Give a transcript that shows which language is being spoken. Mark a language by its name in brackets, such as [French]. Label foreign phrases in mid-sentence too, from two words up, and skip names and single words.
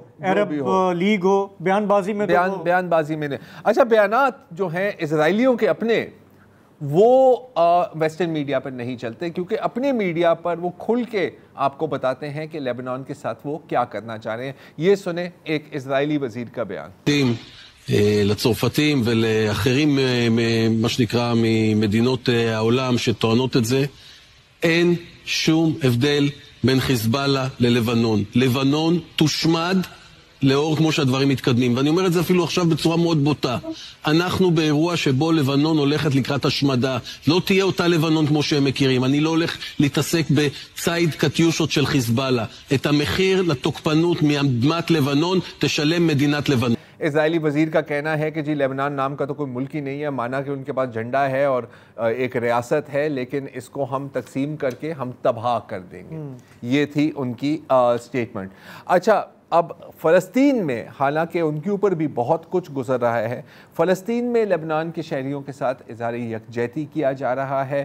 [Urdu] عرب لیگ ہو، بیان بازی میں بیان بازی میں اچھا بیانات جو ہیں اسرائیلیوں کے اپنے وہ [English] western media [Urdu] پر نہیں چلتے کیونکہ اپنے میڈیا پر وہ کھل کے آپ کو بتاتے ہیں کہ لیبنان کے ساتھ وہ کیا کرنا چاہ رہے ہیں. یہ سنیں ایک اسرائیلی وزیر کا بیان. [Hebrew] לצרפתים ולאחרים מה שנקרא ממדינות העולם שטוענות את זה, אין שום הבדל בין חיזבאללה ללבנון. לבנון תושמד לאור כמו שהדברים מתקדמים, ואני אומר את זה אפילו עכשיו בצורה מאוד בוטה. אנחנו באירוע שבו לבנון הולכת לקראת השמדה. לא תהיה אותה לבנון כמו שהם מכירים. אני לא הולך להתעסק בצייד קטיושות של חיזבאללה. את המחיר לתוקפנות מאדמת לבנון תשלם מדינת לבנון. [Urdu] اسرائیلی وزیر کا کہنا ہے کہ جی لیبنان نام کا تو کوئی ملک ہی نہیں ہے، مانا کہ ان کے پاس جھنڈا ہے اور ایک ریاست ہے، لیکن اس کو ہم تقسیم کر کے ہم تباہ کر دیں گے. یہ تھی ان کی سٹیٹمنٹ. اچھا، اب فلسطین میں حالانکہ ان کے اوپر بھی بہت کچھ گزر رہا ہے، فلسطین میں لیبنان کے شہریوں کے ساتھ اظہار یکجہتی کیا جا رہا ہے.